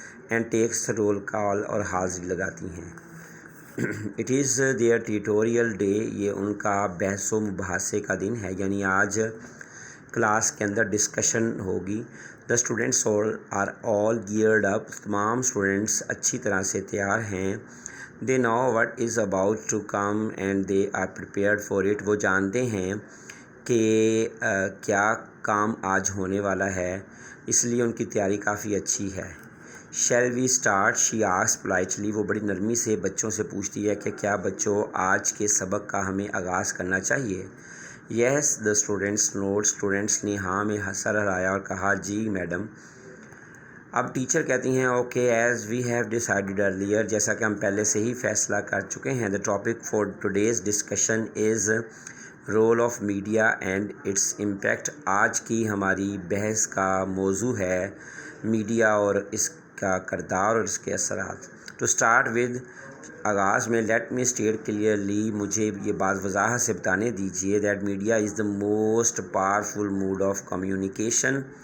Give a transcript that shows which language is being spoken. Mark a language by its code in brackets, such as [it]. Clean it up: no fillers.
[en] and takes roll call [ur] اور حاضری لگاتی ہیں. [en] It is their tutorial day. [ur] یہ ان کا بحث و مباحثے کا دن ہے، یعنی آج کلاس کے اندر ڈسکشن ہوگی. [en] The students are all geared up. [ur] تمام اسٹوڈنٹس اچھی طرح سے تیار ہیں. [en] They know what is about to come and they are prepared for it. [ur] وہ جانتے ہیں کہ کیا کام آج ہونے والا ہے، اس لیے ان کی تیاری کافی اچھی ہے. [en] Shall we start? She asks politely. [ur] وہ بڑی نرمی سے بچوں سے پوچھتی ہے کہ کیا بچوں آج کے سبق کا ہمیں آغاز کرنا چاہیے. [en] Yes the students nod. [ur] اسٹوڈنٹس نے ہاں میں سر ہلایا اور کہا جی میڈم. اب ٹیچر کہتی ہیں [en] Okay as we have decided earlier. [ur] جیسا کہ ہم پہلے سے ہی فیصلہ کر چکے ہیں. [en] The topic for today's discussion is role of media and its impact. [ur] آج کی ہماری بحث کا موضوع ہے میڈیا اور اس کا کردار اور اس کے اثرات. [en] to start with, [ur] آغاز میں [en] let me state clearly, [ur] مجھے یہ بات وضاحت سے بتانے دیجیے [en] That media is the most powerful mode of communication.